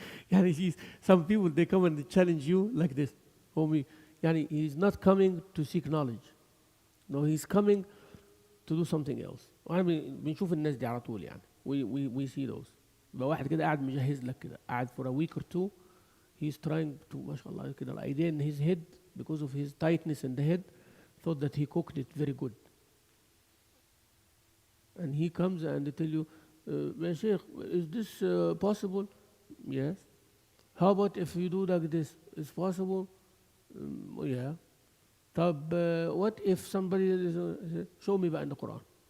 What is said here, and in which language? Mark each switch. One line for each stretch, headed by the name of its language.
English: يعني some people they come and they challenge you like this. يعني he's not coming to seek knowledge. No, he's coming to do something else.
Arabic: وأنا بنشوف الناس دي على طول يعني.
English: We see those.
Arabic: يبقى واحد كده قاعد مجهز لك كده قاعد
English: for a week or two. He's trying to
Arabic: ما شاء الله كده
English: the idea in his head because of his tightness in the head thought that he cooked it very good. And he comes and they tell you, يا شيخ, is this possible? Yes. How about if you do like this? Is possible? Yeah. طب what if somebody show me بقى in the Quran?